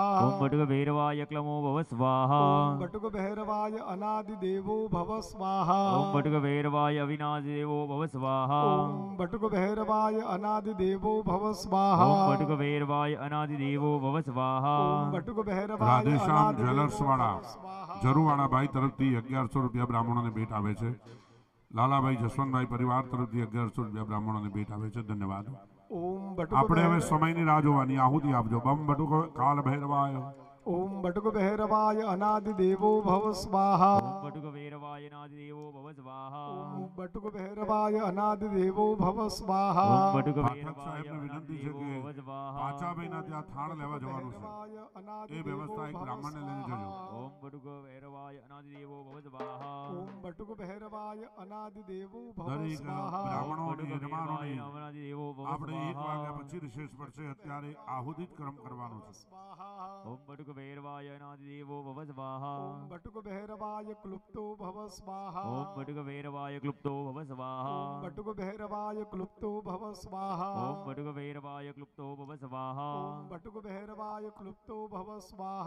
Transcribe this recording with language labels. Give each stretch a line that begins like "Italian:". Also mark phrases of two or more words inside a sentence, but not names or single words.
Sanskrit: ओम बटुक भैरवाय अक्लमो भव स्वाहा ओम बटुक भैरवाय अनादि देवो भव स्वाहा ओम बटुक भैरवाय अविनाशि देवो भव स्वाहा ओम बटुक भैरवाय अनादि देवो भव स्वाहा ओम बटुक भैरवाय अनादि देवो भव स्वाहा ओम बटुक भैरवाय
Gujarati: રાધેશ્યામ
Sanskrit: अनादि
Gujarati: જ્વેલર્સ
Sanskrit: देवो
Gujarati: વાળા
Sanskrit: भव स्वाहा
Gujarati: જરુવાળા ભાઈ તરફથી 1100 રૂપિયા બ્રાહ્મણોને ભેટ આવે છે. લાલાભાઈ જસવંતભાઈ પરિવાર તરફથી 1100 રૂપિયા બ્રાહ્મણોને ભેટ આવે છે. ધન્યવાદ.
Sanskrit: ओम बटुक
Gujarati: આપણે હવે
Sanskrit: भैरव-
Gujarati: સમયની રાહ જોવાની. આહુતિ આપજો.
Sanskrit: बम बटुक काल भैरवाय. ओम बटुक भैरवाय अनादि देवो भव स्वाहा ओम बटुक भैरवाय अनादि देवो भव स्वाहा ओम बटुक भैरवाय अनादि देवो भव स्वाहा ओम बटुक
Gujarati: પાઠક
Sanskrit: भैरवाय
Gujarati: સાહેબને
Sanskrit: अनादि
Gujarati: વિનંતી છે
Sanskrit: देवो
Gujarati: કે
Sanskrit: भव स्वाहा
Gujarati: પાછા ભાઈના ત્યાં થાળ લેવા જવાનું છે.
Sanskrit: भैरवाय अनादि
Gujarati: એ
Sanskrit: देवो
Gujarati: વ્યવસ્થા એક
Sanskrit: भव
Gujarati: બ્રાહ્મણને લઈને જજો.
Sanskrit: स्वाहा। ओम बटुक भैरवाय अनादि देवो भव स्वाहा ओम बटुक भैरवाय अनादि देवो भव
Gujarati: દરેક
Sanskrit: स्वाहा ओम
Gujarati: બ્રાહ્મણોની
Sanskrit: बटुक भैरवाय
Gujarati: યજમાનોની
Sanskrit: अनादि देवो भव
Gujarati: આપણે 1
Sanskrit: स्वाहा
Gujarati: વાગ્યા પછી રિશેષ પડશે. અત્યારે આહુતિ જ ક્રમ કરવાનો છે.
Sanskrit: स्वाहा ओम बटुक भैरवाय अनादि देवो भव स्वाहा ओम बटुक भैरवाय क्लुप्तो भव स्वाहा ओम बटुक भैरवाय क्लुप्तो भव स्वाहा ओम बटुक भैरवाय क्लुप्तो भव स्वाहा ओम बटुक भैरवाय क्लुप्तो भव स्वाहा ओम बटुक भैरवाय क्लुप्तो भव स्वाहा